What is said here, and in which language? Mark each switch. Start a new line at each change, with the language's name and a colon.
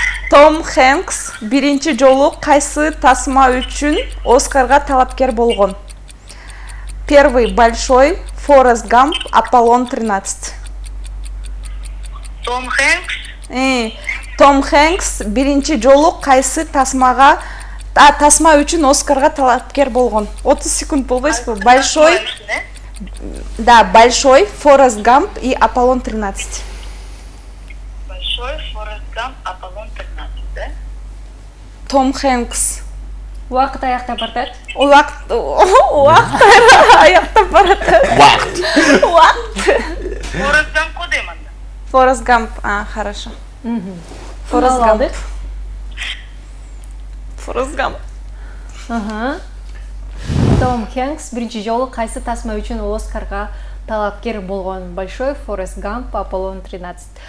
Kyrgyz: Том Хэнкс биринчи жолу кайсы тасма үчүн Оскарга талапкер болгон?
Russian: Первый большой, Форест Гамп, Аполлон 13. Том Хэнкс.
Kyrgyz: Том Хэнкс биринчи жолу кайсы тасма үчүн Оскарга талапкер болгон? 30 секунд болбойсузбу? Большой.
Russian: Да, большой, Форест Гамп и Аполлон 13. Большой, Форест Гамп, Аполлон 13, да? Том Хэнкс.
Kyrgyz: Убакыт аяктап баратат. Убакыт аяктап баратат. Форест Гамп го дейм анда.
Russian: Форест Гамп, хорошо. Форест Гамп. Форест Гамп.
Kyrgyz: Том Хэнкс биринчи жолу кайсы тасма үчүн Оскарга талапкер болгон?
Russian: Большой, Форест Гамп, Аполлон 13.